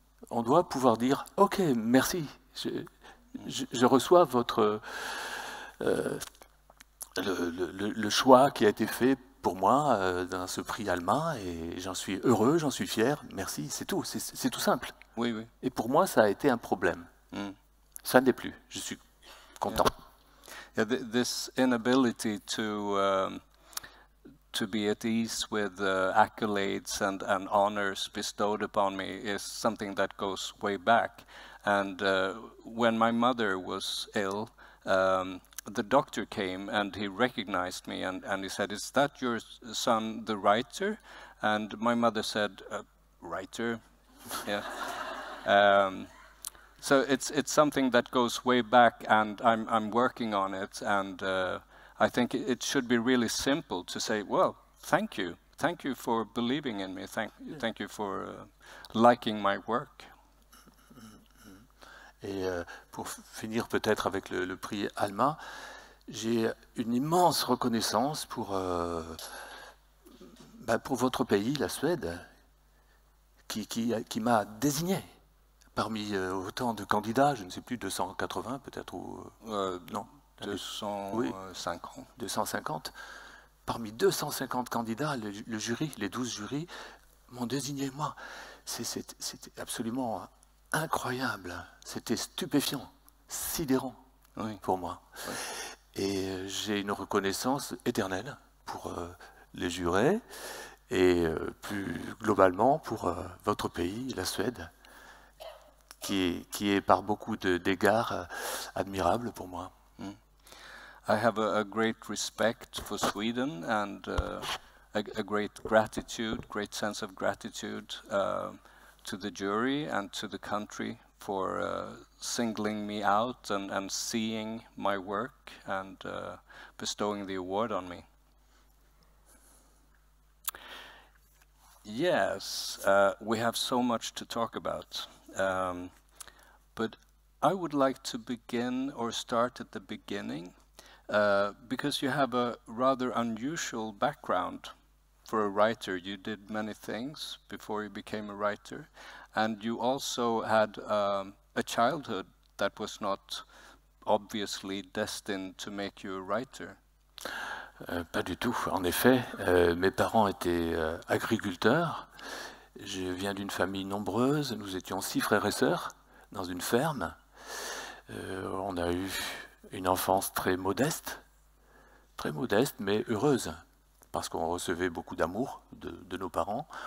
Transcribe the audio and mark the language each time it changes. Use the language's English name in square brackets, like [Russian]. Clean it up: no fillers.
[French] On doit pouvoir dire « Ok, merci. Je reçois votre le choix qui a été fait pour moi dans ce prix Alma et j'en suis heureux, j'en suis fier. Merci, c'est tout. C'est tout simple. Oui, oui. Et pour moi, ça a été un problème. Ça ne l'est plus. Je suis content. [English] Yeah, this inability to be at ease with accolades and honors bestowed upon me is something that goes way back. And when my mother was ill, the doctor came and he recognized me and he said, "Is that your son, the writer?" And my mother said, "Writer?" Yeah. So it's something that goes way back, and I'm working on it, and I think it should be really simple to say, well, thank you for believing in me, thank you for liking my work. [French] Et pour finir peut-être avec le prix Alma, j'ai une immense reconnaissance pour votre pays, la Suède, qui m'a désigné. Parmi autant de candidats, je ne sais plus, 280 peut-être, ou non 250. Oui, 250. Parmi 250 candidats, le jury, les 12 jurys, m'ont désigné moi. C'était absolument incroyable. C'était stupéfiant, sidérant pour moi. Oui. Et j'ai une reconnaissance éternelle pour les jurés et plus globalement pour votre pays, la Suède. Qui est par beaucoup d'égards admirable pour moi. [English] I have a great respect for Sweden and a great gratitude, great sense of gratitude to the jury and to the country for singling me out and seeing my work and bestowing the award on me. Yes, we have so much to talk about, but I would like to begin or start at the beginning because you have a rather unusual background for a writer. You did many things before you became a writer, and you also had a childhood that was not obviously destined to make you a writer. [French] Pas du tout. En effet, mes parents étaient agriculteurs. Je viens d'une famille nombreuse. Nous étions 6 frères et sœurs dans une ferme. On a eu une enfance très modeste, mais heureuse, parce qu'on recevait beaucoup d'amour de nos parents.